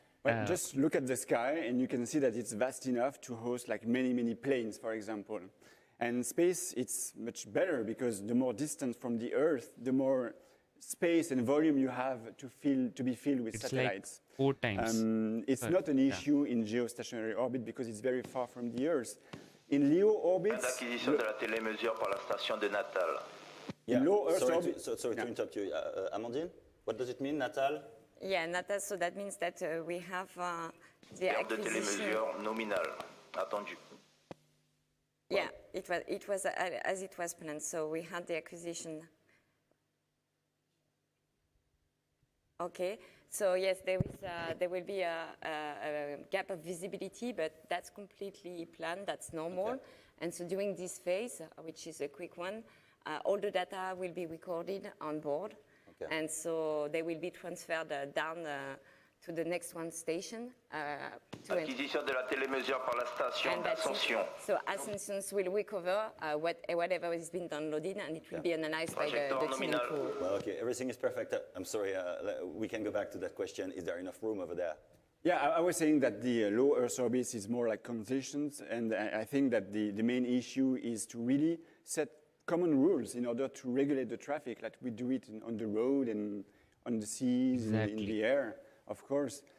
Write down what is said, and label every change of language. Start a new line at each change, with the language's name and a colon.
English: Well, just look at the sky and you can see that it's vast enough to host like many planes, for example. And space, it's much better because the more distance from the Earth, the more space and volume you have to be filled with satellites. Like 4 times. It's not an issue in geostationary orbit because it's very far from the Earth. In LEO orbits...
French: L'acquisition de la télémesure par la station de Natal.
English: In low Earth orbit... Sorry to interrupt you. Amandine, what does it mean, Natal? Yeah, Natal, so that means that we have the
French: Perte de télémesure nominale, attendue.
English: Yeah, it was as it was planned, so we had the acquisition. Okay, so yes, there will be a gap of visibility, but that's completely planned, that's normal. Okay. And so during this phase, which is a quick one, all the data will be recorded on board. Okay. And so they will be transferred down to the next one station.
French: Acquisition de la télémesure par la station d'Ascension.
English: So Ascension will recover whatever has been downloaded, and it will be analyzed by the team. Well, okay, everything is perfect. I'm sorry, we can go back to that question. Is there enough room over there? Yeah, I was saying that the low Earth orbit is more like conditions, and I think that the main issue is to really set common rules in order to regulate the traffic, like we do it on the road and on the seas, in the air, of course.